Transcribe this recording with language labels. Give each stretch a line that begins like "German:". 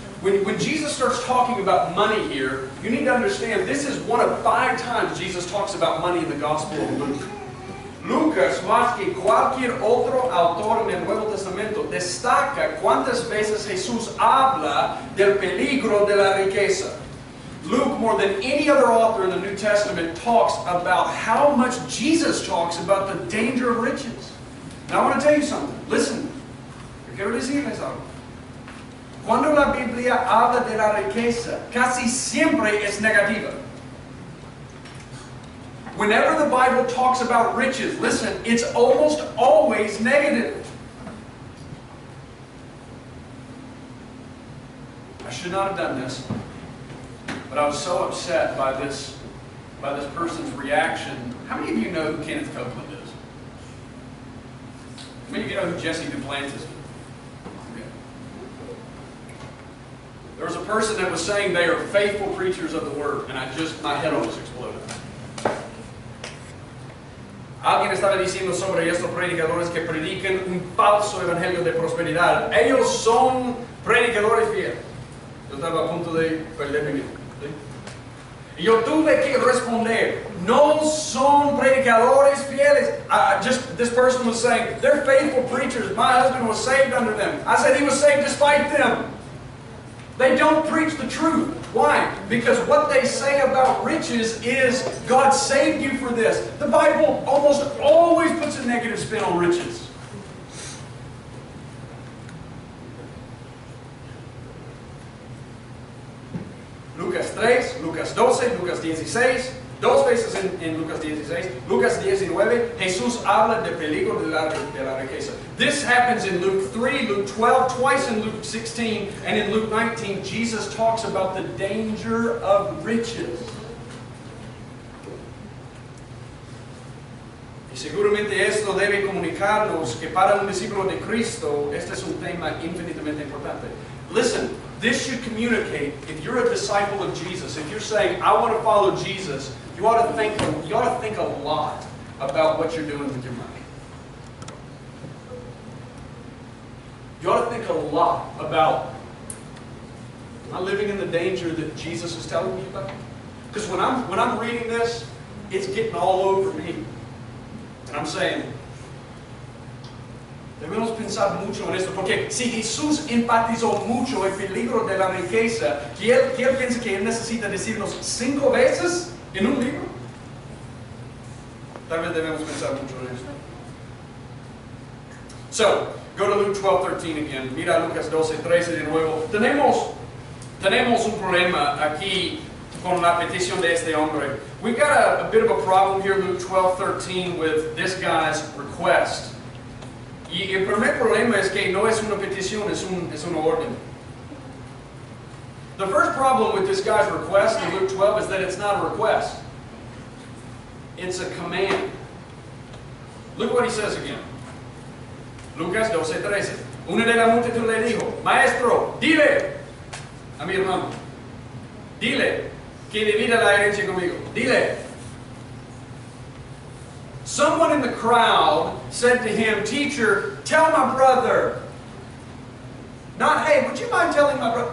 English: When Jesus starts talking about money here, you need to understand this is one of 5 times Jesus talks about money in the Gospel of Luke.
Spanish: Lucas, más que cualquier otro autor en el Nuevo Testamento, destaca cuántas veces Jesús habla del peligro de la riqueza.
English: Luke, more than any other author in the New Testament, talks about how much Jesus talks about the danger of riches. Now I want to tell you something. Listen.
Spanish: Yo quiero decirles algo. Cuando la Biblia habla de la riqueza, casi siempre es negativa.
English: Whenever the Bible talks about riches, listen, it's almost always negative. I should not have done this, but I was so upset by this person's reaction. How many of you know who Kenneth Copeland is? How many of you know who Jesse Duplantis is? Okay. There was a person that was saying they are faithful preachers of the Word, and my head almost exploded.
Spanish: Alguien estaba diciendo sobre estos predicadores que predican un falso evangelio de prosperidad. Ellos son predicadores fieles. Yo estaba a punto de perder mi vida. ¿Sí? Y yo tuve que responder, no son predicadores fieles.
English: This person was saying, they're faithful preachers. My husband was saved under them. I said he was saved despite them. They don't preach the truth. Why? Because what they say about riches is, God saved you for this. The Bible almost always puts a negative spin on riches.
Spanish: Lucas 3, Lucas 12, Lucas 16, dos veces en Lucas 16, Lucas 19, Jesús habla del peligro de la riqueza.
English: This happens in Luke 3, Luke 12, twice in Luke 16, and in Luke 19, Jesus talks about the danger of riches.
Spanish: Y seguramente esto debe comunicarnos que para un discípulo de Cristo, este es un tema infinitamente importante.
English: Listen, this should communicate, if you're a disciple of Jesus, if you're saying, I want to follow Jesus, you ought to think a lot about what you're doing with your money. You ought to think a lot about, am I living in the danger that Jesus is telling me about? Because when I'm reading this, it's getting all over me. And I'm saying,
Spanish: debemos pensar mucho en esto, porque si Jesús enfatizó mucho el peligro de la riqueza, que él piensa que él necesita decirnos 5 veces en un libro, tal vez debemos pensar mucho en esto.
English: So, go to Luke 12:13 again.
Spanish: Mira Lucas 12:13 de nuevo. Tenemos un problema aquí con la petición de este hombre.
English: We've got a bit of a problem here, Luke 12:13, with this guy's request.
Spanish: Y el primer problema es que no es una petición, es una orden.
English: The first problem with this guy's request in Luke 12 is that it's not a request. It's a command. Look what he says again.
Spanish: Lucas 12:13. Uno de la multitud le dijo, Maestro, dile a mi hermano, dile que divida la herencia conmigo. Dile.
English: Someone in the crowd said to him, Teacher, tell my brother. Not, hey, would you mind telling my brother?